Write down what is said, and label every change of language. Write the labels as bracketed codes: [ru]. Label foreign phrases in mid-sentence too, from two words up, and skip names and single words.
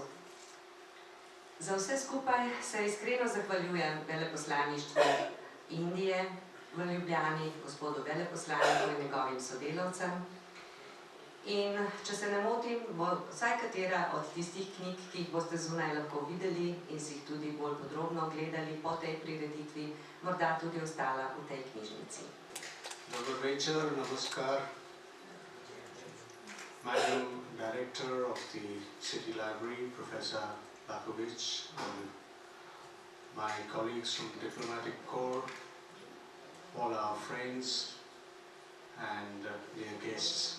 [sl] Za vse skupaj se iskreno zahvaljujem veleposlaništvu Indije v Ljubljani, gospodu veleposlaniku in njegovim sodelavcem. In če se ne motim, bo vsaj katera od tistih knjig, ki jih boste zunaj lahko videli in si jih tudi bolj podrobno gledali po tej prireditvi, morda tudi ostala v tej knjižnici. [hr] Dobar večer, namaskar. [en] Madam Director of the City Library, Professor Lakovic, and my colleagues from the Diplomatic Corps, all our friends and dear guests.